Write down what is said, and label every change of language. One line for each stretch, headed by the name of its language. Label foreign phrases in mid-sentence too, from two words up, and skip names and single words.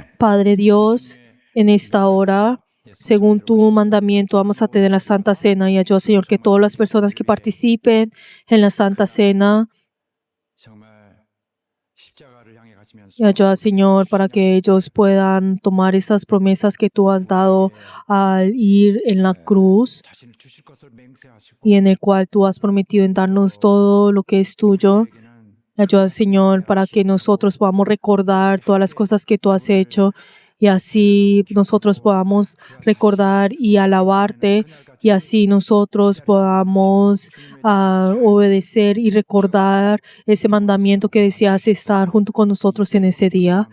Spanish: Padre Dios, en esta hora, según tu mandamiento, vamos a tener la Santa Cena y ayuda, Señor, que todas las personas que participen en la Santa Cena
Korean: 정말 십자가를 향해 가시면서
Spanish: y ayuda, Señor, para que ellos puedan tomar esas promesas que tú has dado al ir en la cruz
Korean: 자신을 주실 것을 맹세하시고
Spanish: y en el cual tú has prometido en darnos todo lo que es tuyo.
Korean: 우리에게는
Spanish: Ayuda, Señor, para que nosotros podamos recordar todas las cosas que tú has hecho y así nosotros podamos recordar y alabarte y así nosotros podamos obedecer y recordar ese mandamiento que deseas estar junto con nosotros en ese día.